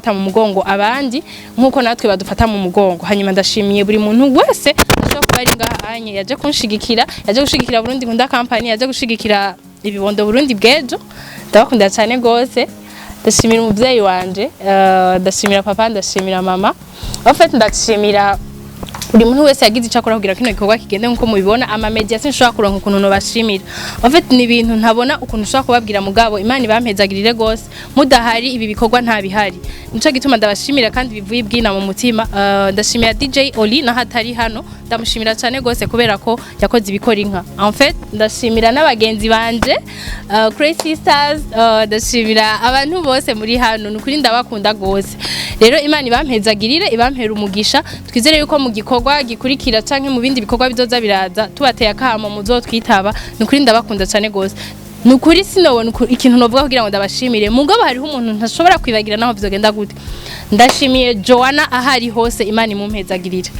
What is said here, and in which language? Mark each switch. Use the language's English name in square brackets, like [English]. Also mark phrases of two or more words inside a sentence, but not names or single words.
[Rundi] mu mugongo abandi nkuko natwe badufata mu mugongo hanyuma ndashimiye buri muntu wese ashobora kuba ari ngaha anye yaje kunshigikira yaje gushigikira Burundi Nkunda Company yaje gushigikira ibibondo Burundi bwejo ndabakunda cyane gose ndashimira umuvyeyi wanje ndashimira papa ndashimira mama [French] en fait [Rundi] ndashimira buri muntu wese yagize icakora kugira kino gikorwa kigende nkuko mubibona ama media sinshobora kuronka ukuntu no bashimira [French] en fait [Rundi] ni ibintu ntabona ukuntu ushobora kubabwira mugabo Imana ibampezagirire gose mudahari ibi bikorwa nta bihari nico gituma ndabashimira kandi bivuye ibwina mu mutima ndashimira DJ Oli na hatari hano ndamushimira cyane gose kubera ko yakoze ibikora inka [French] en fait [Rundi] ndashimira n'abagenzi banje Crazy Stars ndashimira abantu bose muri hano nukuri ndabakunda gose rero Imana ibampezagirire ibampera umugisha twizere yuko mu gikorwa gikurikira canke mu bindi bikorwa bizoza biraza tubateye akamo muzotwitaba nukuri ndabakunda cyane gose nukuri sinobona ikintu novuga kugira ngo ndabashimire mugabo hariho umuntu ntashobora kwibagira naho bizogenda gute ndashimiye Joanna ahari hose Imana imumpezagirire